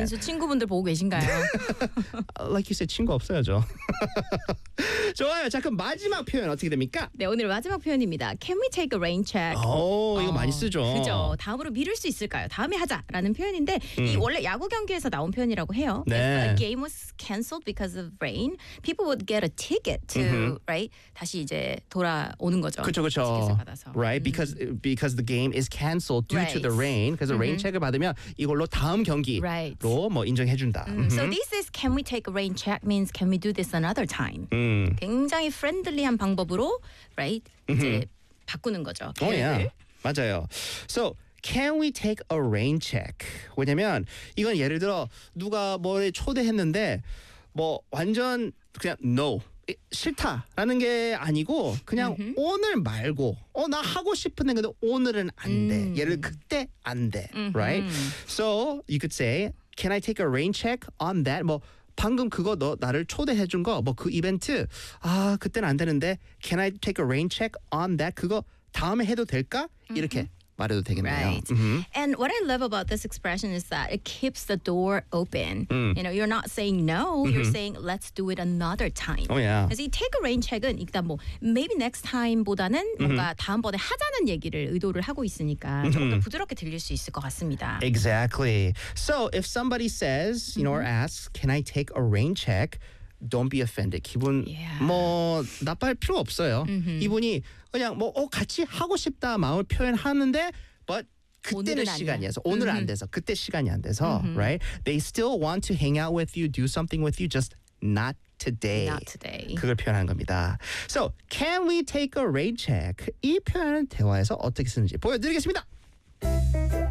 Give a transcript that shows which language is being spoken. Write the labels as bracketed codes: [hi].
[ko] 민수 친구분들 보고 계신가요? [en] like you said [ko] 친구 없어야죠. 좋아요. 자 그럼 마지막 표현 어떻게 됩니까? 네 오늘 마지막 표현입니다. [en] Can we take a rain check? [ko] 오 이거 많이 쓰죠. 그죠. 다음으로 미룰 수 있을까요? 다음에 하자라는 표현인데 이 원래 야구 경기에서 나온 표현이라고 해요. 네. [en] If a game was canceled because of rain, people would get a ticket to right [ko] 다시 이제 돌아오는 거죠. 그렇죠, 그렇죠. 티켓을 받아서. [en] Right, because the game is canceled due to the rain. [ko] 그래서 rain check을 받으면 이걸로 다음 경기로 뭐 인정해준다. [en] So this is can we take a rain check means can we do this another time? [ko] 굉장히 프렌들리한 방법으로 right 이제 바꾸는 거죠. 오, 예. 맞아요. [en] So can we take a rain check? [ko] 왜냐면 이건 예를 들어 누가 뭘 초대했는데 뭐 완전 그냥 no 싫다라는 게 아니고 그냥 오늘 말고 나 하고 싶은데 근데 오늘은 안 돼. 예를 그때 안 돼. Right? [en] So you could say can I take a rain check on that? [ko] 뭐 방금 그거 너 나를 초대해 준 거 뭐 그 이벤트 아 그때는 안 되는데 [en] can I take a rain check on that [ko] 그거 다음에 해도 될까 이렇게 말해도 되겠네요. [en] Right. And what I love about this expression is that it keeps the door open. You know, you're not saying no, you're saying let's do it another time. Oh yeah. [ko] 그래서 이 take a rain check은 일단 뭐 [en] maybe next time [ko] 보다는 뭔가 다음번에 하자는 얘기를 의도를 하고 있으니까 조금 더 부드럽게 들릴 수 있을 것 같습니다. [en] Exactly. So if somebody says, you know, or asks, can I take a rain check? Don't be offended. [ko] 기분 뭐 나빠할 필요 없어요. 이분이 그냥 뭐 같이 하고 싶다 마음을 표현하는데 but 그때는 시간이어서 오늘 안 돼서 그때 시간이 안 돼서 right? [en] They still want to hang out with you, do something with you, just not today. Not today. [ko] 그걸 표현한 겁니다. [en] So, can we take a rain check? [ko] 이 표현은 대화에서 어떻게 쓰는지 보여드리겠습니다.